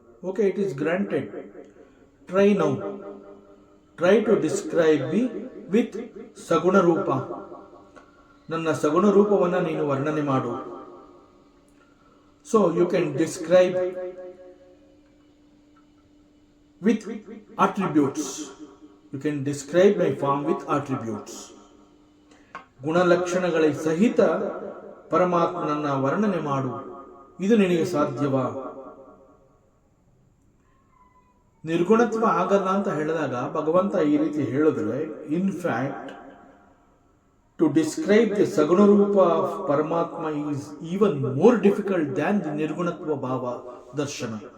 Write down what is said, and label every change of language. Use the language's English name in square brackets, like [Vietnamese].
[English] Okay, it is granted. Try now. Try to describe me with ಸಗುಣ ರೂಪ. [Kannada] ನನ್ನ ಸಗುಣ ರೂಪವನ್ನು ನೀನು ವರ್ಣನೆ ಮಾಡು. [English] So you can describe with attributes. You can describe my form with attributes. [Kannada] ಗುಣಲಕ್ಷಣಗಳ ಸಹಿತ ಪರಮಾತ್ಮನನ್ನ ವರ್ಣನೆ ಮಾಡು. ಇದು ನಿನಗೆ ಸಾಧ್ಯವಾ? ನಿರ್ಗುಣತ್ವ ಆಗಲ್ಲ ಅಂತ ಹೇಳಿದಾಗ ಭಗವಂತ ಈ ರೀತಿ ಹೇಳಿದ್ರೆ, [English] In fact to describe the saguna rupa of Paramatma is even more difficult than the nirgunatva bhava darshana.